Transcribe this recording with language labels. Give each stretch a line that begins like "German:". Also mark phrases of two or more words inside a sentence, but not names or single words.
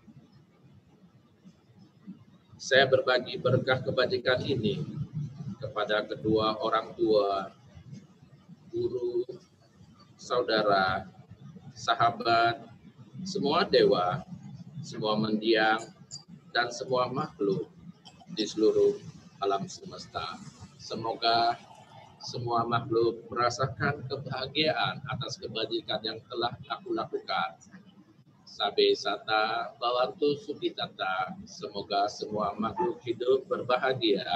Indonesian: Saya berbagi berkah kebajikan ini kepada kedua orang tua, guru, saudara, sahabat, semua dewa, semua mendiang, dan semua makhluk di seluruh alam semesta. Semoga semua makhluk merasakan kebahagiaan atas kebajikan yang telah aku lakukan.
Pali: Sabe sata bawantu sukitata.
Indonesian: Semoga semua makhluk hidup berbahagia.